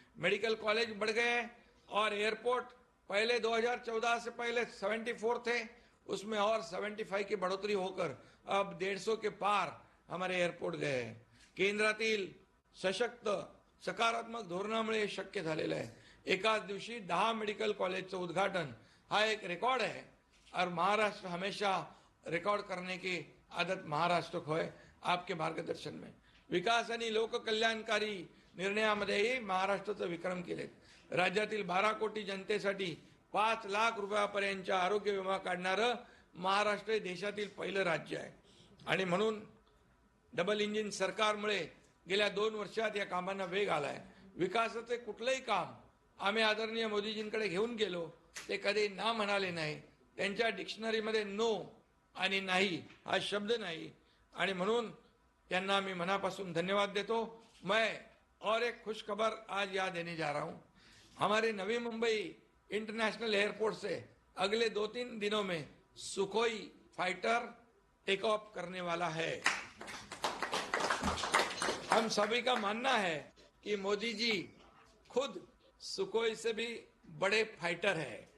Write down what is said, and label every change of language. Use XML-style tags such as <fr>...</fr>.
<hi>Medical college बढ़ गए हैं और एयरपोर्ट पहले 2014 से पहले 74 थे, उसमें और 75 की बढ़ोतरी होकर अब 150 के पार हमारे एयरपोर्ट गए हैं।</hi> <mr>केंद्रातील सशक्त सकारात्मक धोरणामुळे हे शक्य झालेलं आहे। एकाच दिवशी 10 मेडिकल कॉलेजचं उद्घाटन हा एक रिकॉर्ड</mr> <hi>है और महाराष्ट्र हमेशा रिकॉर्ड करने की आदत महाराष्ट्र को है। आपके मार्गदर्शन में</hi> <mr>विकास आणि लोककल्याणकारी निर्णयामध्येही महाराष्ट्राचे विक्रम केलेत। राज्यातील 12 कोटी जनतेसाठी 5 लाख रुपयापर्यंतचा आरोग्य विमा काढणारं महाराष्ट्र हे देशातील पहिलं राज्य आहे। आणि म्हणून डबल इंजिन सरकारमुळे गेल्या 2 वर्षात या कामांना वेग आलाय. विकासाचे कुठलंही काम आम्ही आदरणीय मोदीजींकडे घेऊन गेलो ते कधी ना म्हणाले नाही. त्यांच्या डिक्शनरीमध्ये नो आणि नाही हा शब्द नाही आणि म्हणून त्यांना मी मनापासून धन्यवाद देतो.</mr> <hi>मैं और एक खुश खबर आज याद देने जा रहा हूं. हमारे नवी मुंबई इंटरनेशनल एयरपोर्ट से अगले 2-3 दिनों में सुखोई फाइटर टेक ऑफ करने वाला है. हम सभी का मानना है कि मोदी जी खुद सुखोई से भी बड़े फाइटर है.</hi>